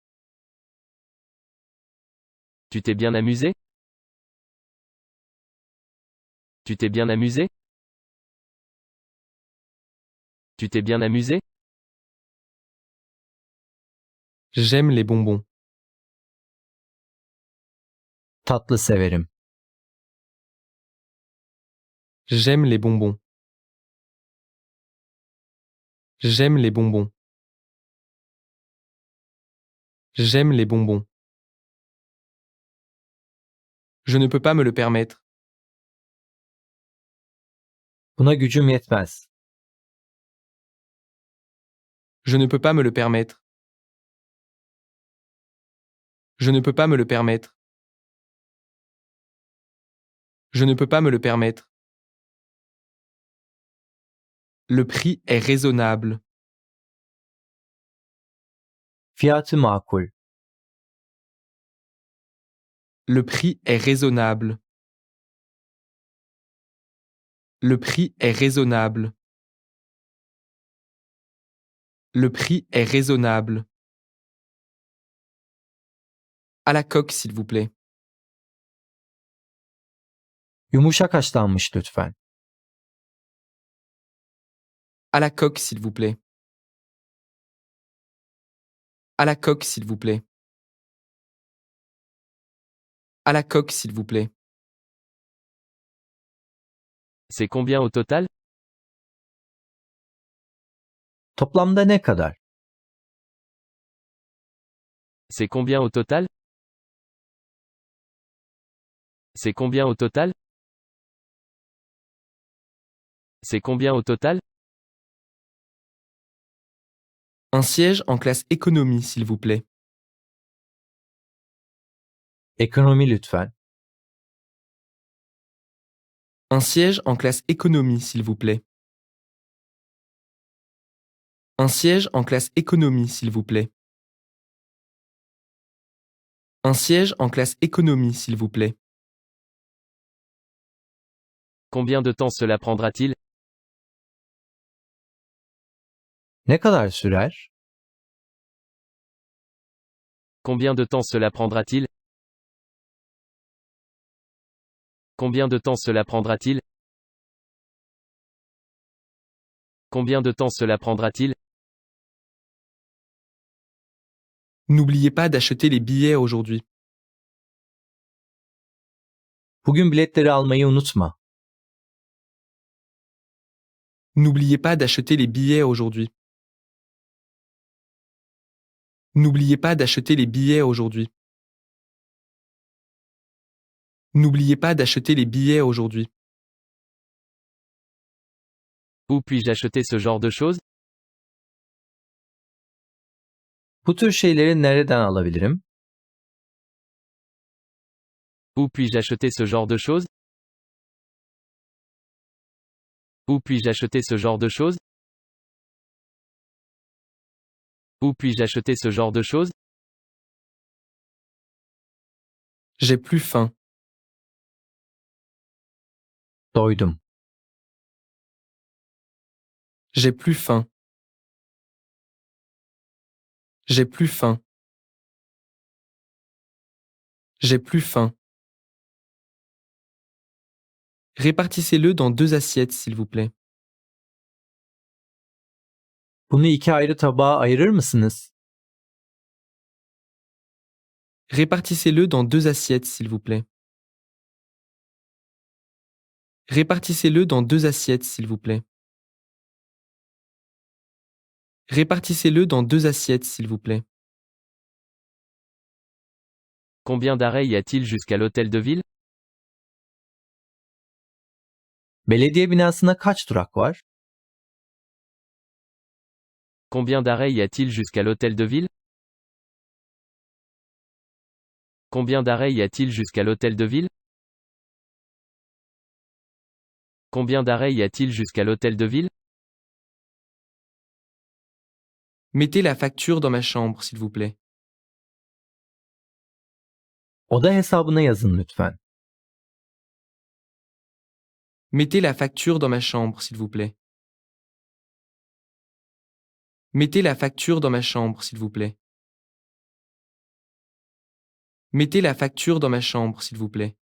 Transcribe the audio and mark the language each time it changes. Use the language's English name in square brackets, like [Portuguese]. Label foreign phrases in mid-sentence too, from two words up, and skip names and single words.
[French] Tu t'es bien amusé? Tu t'es bien amusé? Tu t'es bien amusé? J'aime les bonbons. [Turkish] Tatlı severim. [French] J'aime les bonbons. J'aime les bonbons. J'aime les bonbons. Je ne peux pas me le permettre. [Turkish] Buna gücüm yetmez. [French] Je ne peux pas me le permettre. Je ne peux pas me le permettre. Je ne peux pas me le permettre. Le prix est raisonnable. [Turkish] Fiyatı makul. [French] Le prix est raisonnable. Le prix est raisonnable. Le prix est raisonnable. À la coque, s'il vous plaît. [Turkish] Yumuşak haşlanmış lütfen. [French] À la coque, s'il vous plaît. À la coque, s'il vous plaît. À la coque, s'il vous plaît. C'est combien au total? [Turkish] Toplamda ne kadar? [French] C'est combien au total? C'est combien au total? C'est combien au total? Un siège en classe économie, s'il vous plaît. [Turkish] Ekonomi lütfen. [French] Un siège en classe économie, s'il vous plaît. Un siège en classe économie, s'il vous plaît. Un siège en classe économie, s'il vous plaît. Combien de temps cela prendra-t-il? [Turkish] Ne kadar sürer? [French] Combien de temps cela prendra-t-il? Combien de temps cela prendra-t-il? Combien de temps cela prendra-t-il? N'oubliez pas d'acheter les billets aujourd'hui. [Turkish] Bugün biletleri almayı unutma. [French] N'oubliez pas d'acheter les billets aujourd'hui. N'oubliez pas d'acheter les billets aujourd'hui. N'oubliez pas d'acheter les billets aujourd'hui. Où puis-je acheter ce genre de choses? [Turkish] Bu tür şeyleri nereden alabilirim? [French] Où puis-je acheter ce genre de choses? Où puis-je acheter ce genre de choses? Où puis-je acheter ce genre de choses? J'ai plus faim. [Turkish] Doydum. [French] J'ai plus faim. J'ai plus faim. J'ai plus faim. Répartissez-le dans 2 assiettes, s'il vous plaît. [Turkish] Bunu iki ayrı tabağa ayırır mısınız? [French] Répartissez-le dans 2 assiettes, s'il vous plaît. Répartissez-le dans 2 assiettes, s'il vous plaît. Répartissez-le dans 2 assiettes, s'il vous plaît. Combien d'arrêts y a-t-il jusqu'à l'hôtel de ville? [Turkish] Belediye binasına kaç durak var? [French] Combien d'arrêts y a-t-il jusqu'à l'hôtel de ville? Combien d'arrêts y a-t-il jusqu'à l'hôtel de ville? Combien d'arrêts y a-t-il jusqu'à l'hôtel de ville? Mettez la facture dans ma chambre, s'il vous plaît. [Turkish] Oda hesabına yazın lütfen. [French] Mettez la facture dans ma chambre, s'il vous plaît. Mettez la facture dans ma chambre, s'il vous plaît. Mettez la facture dans ma chambre, s'il vous plaît.